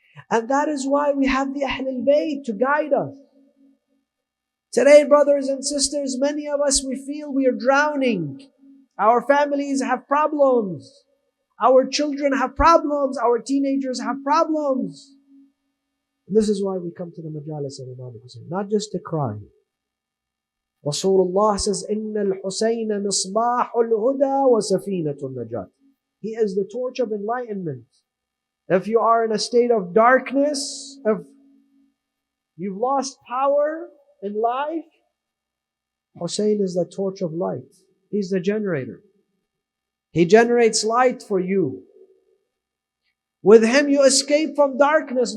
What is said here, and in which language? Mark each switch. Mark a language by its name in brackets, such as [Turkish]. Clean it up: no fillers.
[English] And that is why we have the Ahl al-Bayt to guide us. Today, brothers and sisters, many of us, we feel we are drowning. Our families have problems. Our children have problems. Our teenagers have problems. And this is why we come to the majalis of Imam Hussein, not just to cry. Rasulullah says, [Arabic] إِنَّ الْحُسَيْنَ مِصْبَاحُ الْهُدَى وَسَفِينَةُ النَّجَاةِ. [English] He is the torch of enlightenment. If you are in a state of darkness, if you've lost power in life, Hussein is the torch of light. He's the generator. He generates light for you. With him you escape from darkness.